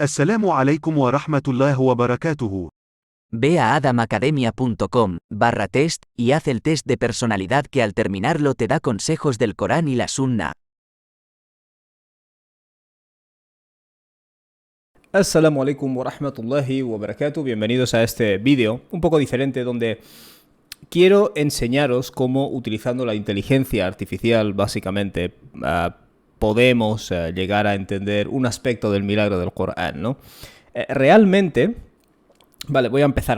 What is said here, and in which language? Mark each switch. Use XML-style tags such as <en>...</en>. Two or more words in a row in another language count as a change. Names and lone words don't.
<ar>السلام عليكم ورحمة الله وبركاته.</ar> <es>Ve a adamacademia.com/test y haz el test de personalidad que al terminarlo te da consejos del Corán y la Sunna.</es> <ar>السلام عليكم ورحمة الله وبركاته.</ar> <es>Bienvenidos a este vídeo un poco diferente donde quiero enseñaros cómo, utilizando la inteligencia artificial básicamente, podemos llegar a entender un aspecto del milagro del Corán, ¿no? Realmente, vale, voy a empezar.</es>